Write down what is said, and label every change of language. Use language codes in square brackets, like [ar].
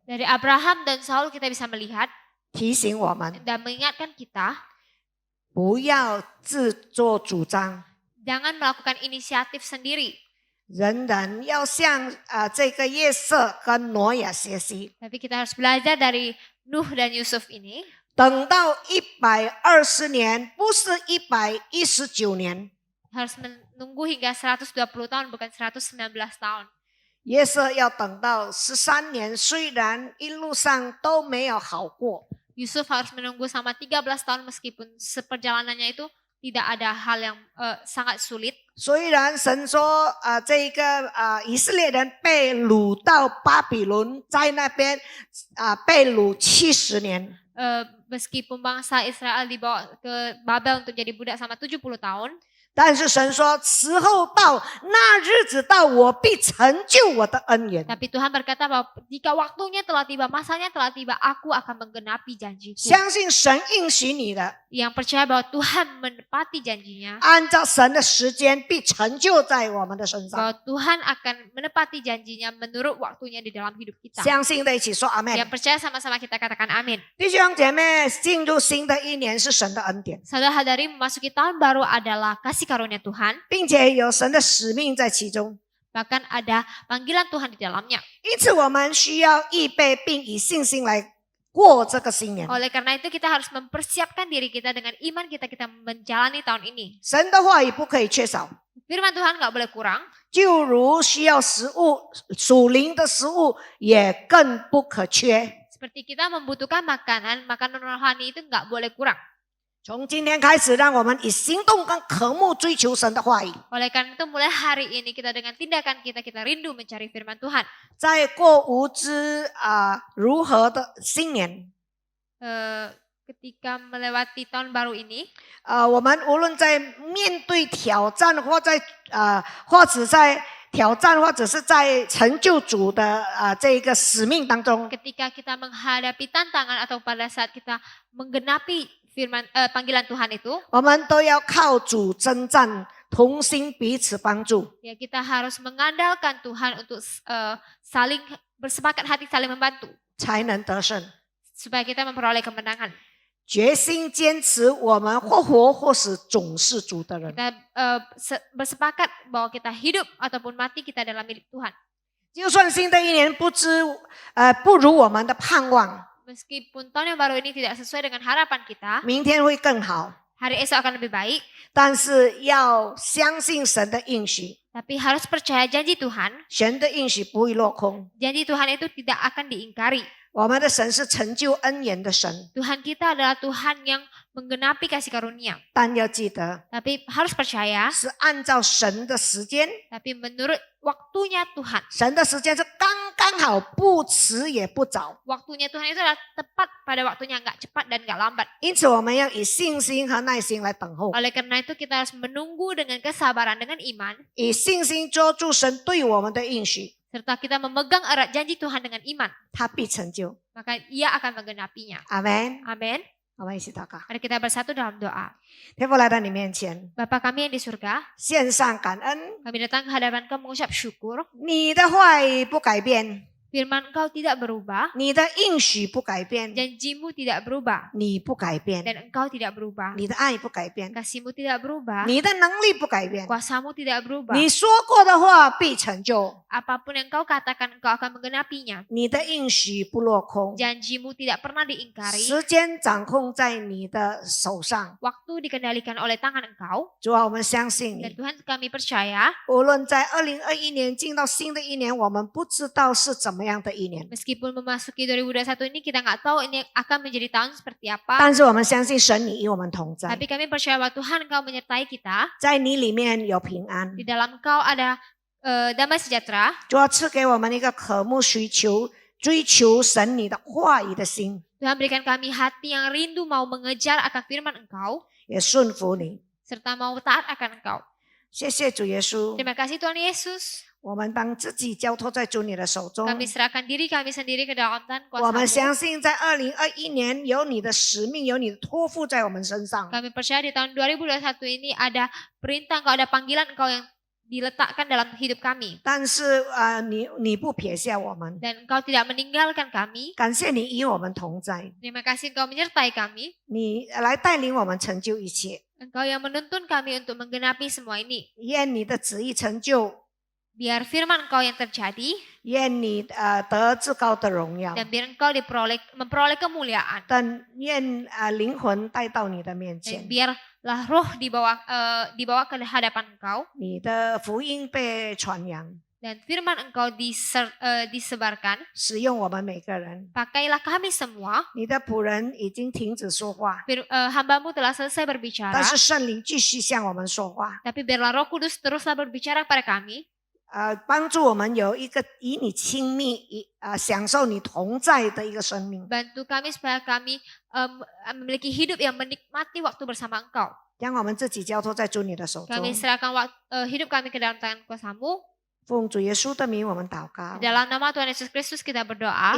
[id] Dari Abraham dan Saul kita bisa melihat [zh] 提醒我们 [id] dan mengingatkan kita, [zh] 不要自作主张， [id] jangan melakukan inisiatif sendiri. [zh] 人人要向这个约瑟跟挪亚学习。 [id] Tapi kita harus belajar dari Nuh dan Yusuf ini. [zh] 等到120年，不是119年。 [id] Harus menunggu hingga 120 tahun, bukan 119 tahun. [zh] 约瑟要等到13年，虽然一路上都没有好过， [id] Yusuf harus menunggu selama 13 tahun meskipun seperjalanannya itu tidak ada hal yang sangat sulit. [zh] 虽然神说这个以色列人被掳到巴比伦，在那边被掳70年。 [id] Meskipun bangsa Israel dibawa ke Babel untuk jadi budak selama 70 tahun. [zh] 但是神说时候到，那日子到，我必成就我的恩言。 [id] Tapi Tuhan berkata bahwa jika waktunya telah tiba, masanya telah tiba, aku akan menggenapi janjiku. [zh] 相信神应许你的， [id] Yang percaya bahwa Tuhan menepati janjinya. [zh] 按照神的时间必成就在我们的身上。 [id] Bahwa Tuhan akan menepati janjinya menurut waktunya di dalam hidup kita. [zh] 相信的一起说阿门。 [id] Yang percaya sama-sama kita katakan amin. [zh] 弟兄姐妹，进入新的一年是神的恩典， [id] Saudara-saudari, memasuki tahun baru adalah kasih karunia Tuhan. [zh] 并且有神的使命在其中。 [id] Bahkan ada panggilan Tuhan di dalamnya. [zh] 因此，我们需要预备并以信心来过这个新年。 [id] Oleh karena itu kita harus mempersiapkan diri kita dengan iman kita menjalani tahun ini. [zh] 神的话语不可以缺少， [id] Firman Tuhan nggak boleh kurang. [zh] 就如需要食物，属灵的食物也更不可缺。 [id] Seperti kita membutuhkan makanan rohani itu nggak boleh kurang. [zh] 从今天开始，让我们以行动跟渴慕追求神的话语， [id] Oleh karena itu mulai hari ini kita dengan tindakan kita rindu mencari firman Tuhan. [zh] 在过无知如何的新年。 [id] Ketika melewati tahun baru ini, [zh] 我们无论在面对挑战，或者在挑战，或者是在成就主的这个使命当中， [id] ketika kita menghadapi tantangan atau pada saat kita menggenapi panggilan Tuhan itu, [zh] 我们都要靠主征战，同心彼此帮助。 [id] ya kita harus mengandalkan Tuhan untuk saling bersepakat hati, saling membantu [zh] 才能得胜。 [id] supaya kita memperoleh kemenangan. [zh] 决心坚持，我们或活或死，总是主的人。 [id] Kita bersepakat bahwa kita hidup ataupun mati kita adalah milik Tuhan. [zh] 就算新的一年不如我们的盼望， [id] Meskipun tahun yang baru ini tidak sesuai dengan harapan kita, [zh] 明天会更好， [id] hari esok akan lebih baik, [zh] 但是要相信神的应许， [id] tapi harus percaya janji Tuhan. [zh] 神的应许不会落空。 [id] Janji Tuhan itu tidak akan diingkari. [zh] 我们的神是成就恩言的神， [id] Tuhan kita adalah Tuhan yang menggenapi kasih karunia. [zh] 但要记得 [id] Tapi harus percaya, [zh] 是按照神的时间， [id] tapi menurut waktunya Tuhan. [zh] 神的时间是刚刚好，不迟也不早。 [id] Waktunya Tuhan itu adalah tepat pada waktunya, nggak cepat dan nggak lambat. [zh] 因此，我们要以信心和耐心来等候， [id] Oleh karena itu kita harus menunggu dengan kesabaran, dengan iman, [zh] 以信心捉住神对我们的应许， [id] serta kita memegang erat janji Tuhan dengan iman. [zh] 他必成就。 [id] Maka ia akan menggenapinya. [zh] 阿门。 [id] Amin. [zh] 我们一起祷告。 [id] Mari kita bersatu dalam doa. [zh] 天父来到你面前， [id] Bapa kami yang di surga, [zh] 献上感恩。 [id] kami datang ke hadapan Kau mengucap syukur. [zh] 你的话语不改变， [id] Firman Engkau tidak berubah, [zh] 你的应许不改变， [id] janjimu tidak berubah, [zh] 你不改变， [id] dan Engkau tidak berubah. [zh] 你的爱不改变， [id] Kasih-Mu tidak berubah, [zh] 你的能力不改变。 [id] kuasa-Mu tidak berubah. [zh] 你说过的话必成就， [id] Apapun yang Engkau katakan, Engkau akan menggenapinya. [zh] 你的应许不落空。 [id] Janji-Mu tidak pernah diingkari. [zh] 时间掌控在你的手上， [id] Waktu dikendalikan oleh tangan Engkau. [zh] 主啊，我们相信 [id] Dan [zh] 你。 [id] Tuhan kami percaya, [zh] 无论在2021年进到新的一年，我们不知道是怎么样的一年， [id] meskipun memasuki 2021 ini kita nggak tahu ini akan menjadi tahun seperti apa. [zh] 但是我们相信神，你与我们同在， [id] Tapi kami percaya bahwa Tuhan Engkau menyertai kita. [zh] 在你里面有平安。 [id] Di dalam Engkau ada damai sejahtera. [zh] 主要赐给我们一个渴慕、需求、追求神你的话语的心， [id] Tuhan berikan kami hati yang rindu mau mengejar akan firman Engkau, [zh] 也顺服你。 [id] serta mau taat akan Engkau. [zh] 谢谢主耶稣， [id] Terima kasih Tuhan Yesus. [zh] 我们当自己交托在主你的手中。 [id] Kami serahkan diri kami sendiri ke dalam tangan [zh] 我们 [id] kuasa-Mu. [zh] 相信在2021年有你的使命，有你的托付在我们身上。 [id] Kami percaya di tahun 2021 ini ada perintah Engkau, ada panggilan Engkau yang diletakkan dalam hidup kami. [zh] 但是你不撇下我们， [id] Dan Engkau tidak meninggalkan kami. [zh] 感谢你与我们同在， [id] Terima kasih Engkau menyertai kami. [zh] 你来带领我们成就一切。 [id] Engkau yang menuntun kami untuk menggenapi semua ini. [zh] 愿你的旨意成就， [id] Biar firman Engkau yang terjadi [zh] 愿你得至高的荣耀， [id] dan biar Engkau memperoleh kemuliaan. [zh] 但愿灵魂带到你的面 [id] Dan [zh] 前， [id] biarlah roh dibawa ke hadapan Engkau [zh] 你的福音被传扬， [id] dan firman Engkau disebarkan. [zh] 使用我们每个人。 [id] Pakailah kami semua. [zh] 你的仆人已经停止说话， [id] Hamba-Mu telah selesai berbicara. [zh] 但是圣灵继续向我们说话， [id] Tapi biarlah Roh Kudus teruslah berbicara kepada kami. [zh] 帮助我们有一个与你亲密，享受你同在的一个生命。 [id] Bantu kami supaya kami memiliki hidup yang menikmati waktu bersama Engkau. [zh] 将我们自己交托在主你的手中， [id] Kami serahkan hidup kami ke dalam tangan kuasa-Mu. [zh] 奉主耶稣的名，我们祷告 [id] Di，dalam nama Tuhan Yesus Kristus kita berdoa.